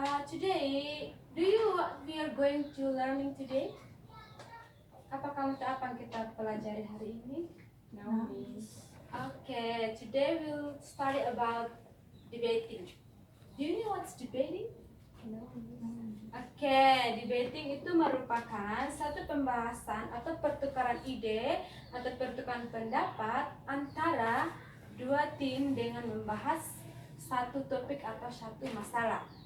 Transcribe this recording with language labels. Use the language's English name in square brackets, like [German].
[English] Today, do you what we are going to learning today? [Indonesian] Apa kamu tahu apa yang kita pelajari hari ini? [English] No, Miss. Okay, today we'll study about debating. Do you know what's debating? No, Miss. [Indonesian] Oke, debating itu merupakan satu pembahasan atau pertukaran ide atau pertukaran pendapat antara dua tim dengan membahas satu topik atau satu masalah.